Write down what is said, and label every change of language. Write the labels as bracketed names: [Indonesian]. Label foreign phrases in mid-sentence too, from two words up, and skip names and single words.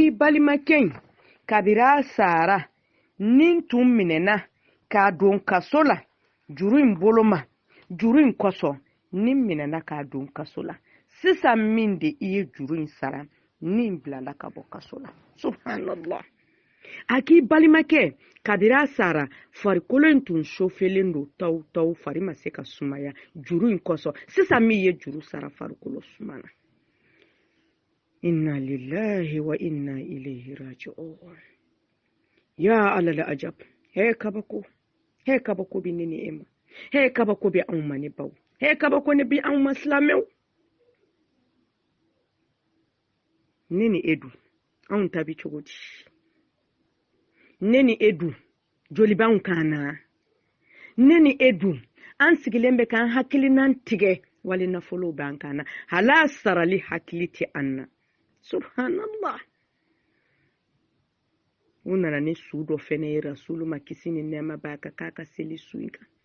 [Bambara] i balimakɛ in kabira sara nin tun minɛna k'a don kaso la juru in bolo ma juru in kosɔn nin minɛna k'a don kaso la sisan min de i ye juru in sara nin bilala ka bɔ kaso la subhanallah a k'i balimakɛ kabira sara farikolo in tun sofelen don taw fari ma se ka sumaya juru in kosɔn sisan min ye juru sara farikolo sumana [Arabic] inna lillahi wa inna ilayhi raji'un ya alal ajab [Bambara] he kabako bi ne ni ema he kabako bi anw ma ne baw he kabako ne bi anw ma silamɛw ne ni edu anw ta bi cogo di ne ni edu joli b'anw kan na ne ni edu an sigilen bɛ k'an hakilinan tigɛ wali nafolo b'an kan na hala sarali hakili tɛ an na subhanallah u nana ni su dɔ fɛnɛ ye rasulu ma kisi ni nɛɛma b'a kan k'a ka seli su in kan